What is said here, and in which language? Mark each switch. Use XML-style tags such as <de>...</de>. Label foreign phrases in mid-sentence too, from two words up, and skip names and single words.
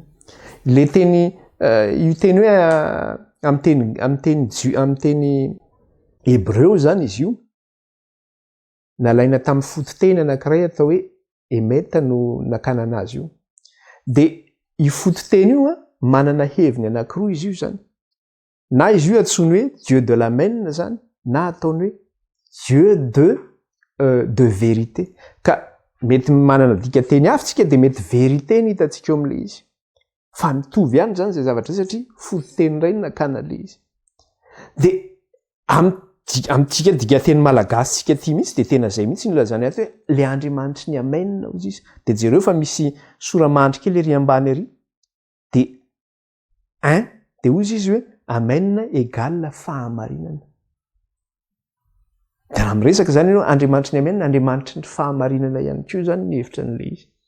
<mg>Ilay teny io teny hoe amin'ny teny Hébreu zany izy io. Nalaina tamin'ny fototeny anankiray atao hoe emeta no nakanana azy io. Dia io fototeny io manana heviny anankiroa izy io zany. Na izy io antsoiny hoe</mg> <fr>Dieu de l'amen</fr> <mg>zany na ataony hoe</mg> <fr>Dieu de vérité.</fr> <mg>Ka mety manana dikateny hafa tsika dia mety vérité ny hitantsika eo amin'ilay izy. Fa mitovy ihany zany izay zavatra satria fototeny iray no nakana ilay izy. Dia amin'ny amintsika digateny malagasy tsika ty mihitsy de tena zay mihitsy nylazany aty hoe le andriamanitry ny amenina ozy izy de jereo fa misy soramandry kely ery ambany ery de de ozy izy hoe amenina égale fahamarinana de raha miresaka zany ianao andriamanitry ny amenina andriamanitry ny fahamarinana ihany koa zany ny hevitra n'le izy</mg>